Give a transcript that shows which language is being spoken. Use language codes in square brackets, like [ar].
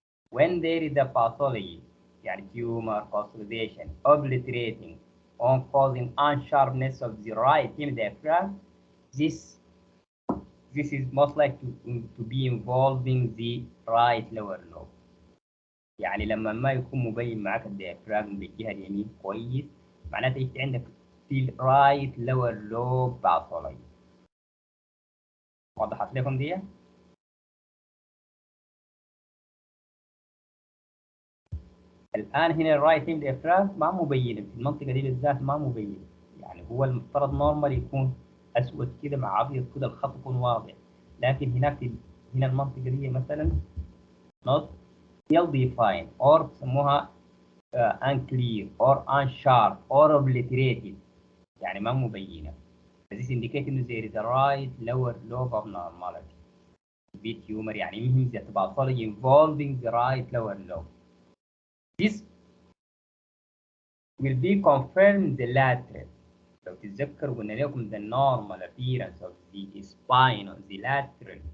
[en] When there is a pathology, يعني tumor, consolidation, obliterating or causing unsharpness of the right hemidiaphragm, this is most likely to be involving the right lower lobe. [ar] يعني لما ما يكون مبين معك الديافراغم بالجهة اليمين كويس، معناته انت عندك في right lower lobe pathology. وضحت لكم دي؟ الآن هنا الرايت هيم ديافراغم ما مبينة في المنطقة دي بالذات، ما مبينة. يعني هو المفترض نورمال يكون أسود كده مع أبيض كده، الخط يكون واضح. لكن هناك هنا المنطقة دي مثلا [en] not well defined or [ar] بسموها [en] unclear or unsharp or obliterated، [ar] يعني ما مبينة. [en] This indicates إنه there is a right lower lobe abnormality. Be tumor يعني means that pathology involving the right lower lobe. This will be confirmed the lateral. [ar] لو تتذكر قلنا لكم [en] the normal appearance of the spine on the lateral.